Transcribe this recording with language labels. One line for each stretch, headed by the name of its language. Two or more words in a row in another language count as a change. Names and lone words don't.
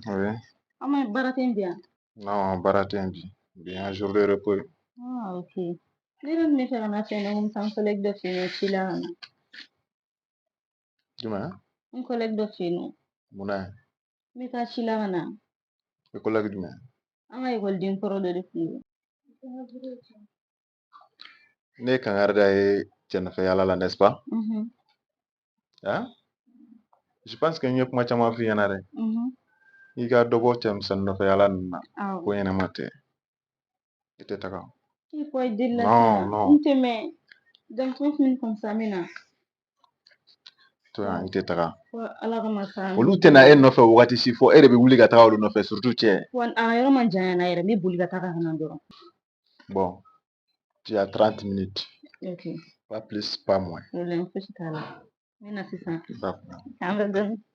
French: Oui.
Bambara: An ma baara tɛ yen bi yan. Non, baara tɛ yen bi. Bi
French: un jour de repos.
Bambara: Ok. Ne yɛrɛ tun bɛ fɛ ka na fɛ yen nɔ ko n bɛ taa n collègue dɔ fɛ yen nɔ ci la ka na. Jumɛn? N collègue dɔ fɛ yen nɔ. Mun na ye? N bɛ taa ci la ka na. I collègue jumɛn? An ka ekɔliden kɔrɔ dɔ de tun don. Ne ye Kankarida ye cɛ nɔfɛ yaala la
French: n'est-ce pas? Hein? Je pense que
Bambara: n ye kuma caman f'i ɲɛna dɛ. I ka dɔ bɔ cɛmisɛnnin nɔfɛ yaala ninnu na. Ko ɲɛnama tɛ. I tɛ taga.
French: Il faut aider la Non, non.
Bambara: N tɛ mɛn.
French: Donc 30 minutes comme ça
Bambara: n bɛ na. To yan i tɛ taga. Fo Ala ka masa. Olu tɛ na e nɔfɛ o wagati si fɔ e de bɛ wuli ka taga olu nɔfɛ surtout cɛ. Wa a yɔrɔ ma janya yɛrɛ n bɛ boli ka taga ka na dɔrɔn.
French: Bon, tu as 30 minutes. Ok. Pas plus, pas moins.
Bambara: Problème fosi t'a la. N bɛ na sisan.
French: D'accord.
Bambara: An bɛ dɔɔni.